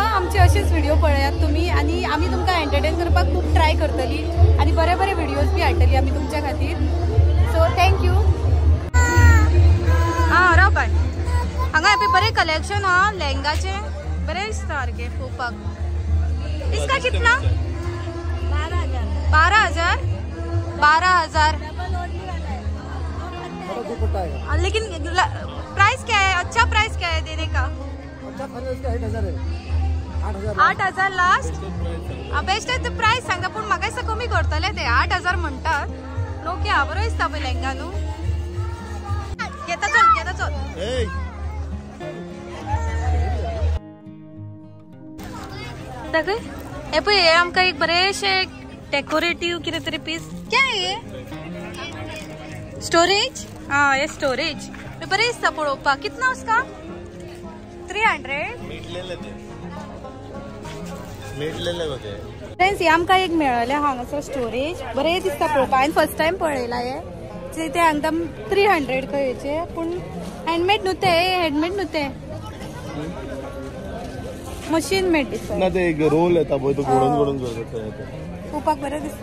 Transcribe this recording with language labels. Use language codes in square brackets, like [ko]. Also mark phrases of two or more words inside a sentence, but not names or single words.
[kok] आमचे अशेच व्हिडिओ पळयात तुमी आनी आमी तुमकां एंटरटेन करपाक खूब ट्राय करतली आनी बरे बरे व्हिडिओज बी हाडटली आमी तुमच्या खातीर. [en] So thank you. [kok] हां राव बाय. हांगा हेपी बरें कलेक्शन हा लेहंगाचे बरें दिसता सारके पळोवपाक. [hi] इसका कितना? 12,000 12,000 लेकिन प्राइस क्या है? अच्छा प्राइस क्या है देने का? 8,000 लास्ट. [kok] बेस्ट आहे. प्राइस सांगा पण म्हाका दिसता कमी करतले ते. 8,000 म्हणटात. ओके हा बरो दिसता पळय लेहंगा न्हू. घेता चल. दाखय हे पळय हे आमकां एक बरेशे डेकोरेटिव्ह कितें तरी पीस. [hi] क्या हे? स्टोरेज. [kok] हाँ ये स्टोरेज बरें दिसता पळोवपाक. [hi] कितना उसका? 300. [kok] फ्रेंड्स हे आमकां एक मेळ्ळें हांगासर स्टोरेज बरें दिसता पळोवपाक. हांवें [en] first time [kok] पळयलां हे. ते एकदम 300 खंयचे पूण हँडमेड न्हू ते. हँडमेड न्हू ते [en] machine made [kok] दिसता. ना ते एक रोल येता पळय तो घडोवन करता पळोवपाक बरें दिसता.